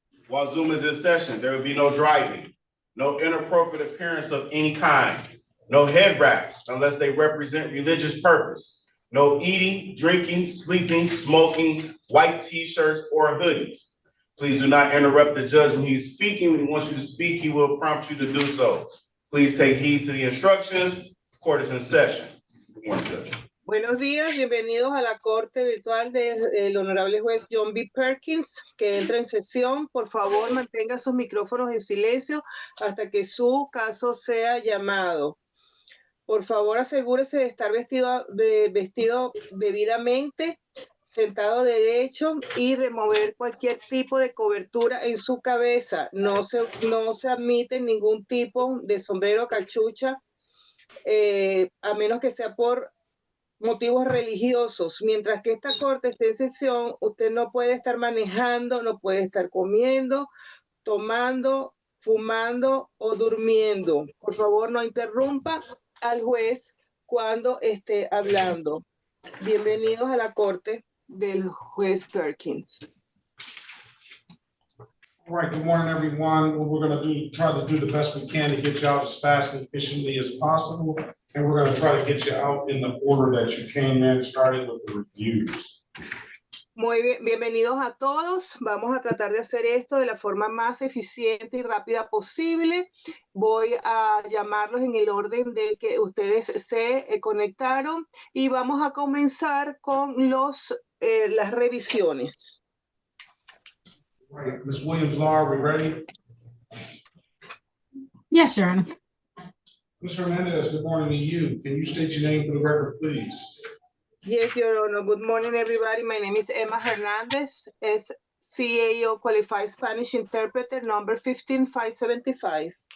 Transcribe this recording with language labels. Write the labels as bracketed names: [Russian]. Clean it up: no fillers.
[English] While Zoom is in session, there will be no driving, no inappropriate appearance of any kind, no head wraps unless they represent religious purpose, no eating, drinking, sleeping, smoking, white t-shirts or hoodies. Please do not interrupt the judge when he's speaking. When he wants you to speak, he will prompt you to do so. Please take heed to the instructions. Court is in session. Good morning, Judge. [Spanish] Buenos días, bienvenidos a la corte virtual del honorable juez John B. Perkins, que entra en sesión. Por favor, mantenga sus micrófonos en silencio hasta que su caso sea llamado. Por favor, asegúrese de estar vestido debidamente. sentado derecho y remover cualquier tipo de cobertura en su cabeza. No se admite ningún tipo de sombrero o cachucha, a menos que sea por motivos religiosos. Mientras que esta corte esté en sesión, usted no puede estar manejando, no puede estar comiendo, tomando, fumando o durmiendo. Por favor, no interrumpa al juez cuando esté hablando. Bienvenidos a la corte del juez Perkins. [English] All right, good morning, everyone. What we're gonna try to do the best we can to get you out as fast and efficiently as possible. And we're gonna try to get you out in the order that you came in, starting with the reviews. [Spanish] Muy bien, bienvenidos a todos. Vamos a tratar de hacer esto de la forma más eficiente y rápida posible. Voy a llamarlos en el orden de que ustedes se conectaron y vamos a comenzar con las revisiones. [English] All right, Ms. Williams-Law, are we ready? Yes, Your Honor. Ms. Hernandez, good morning to you. Can you state your name for the record, please? Yes, Your Honor. Good morning, everybody. My name is Emma Hernandez, as CAO Qualified Spanish Interpreter, number 15575.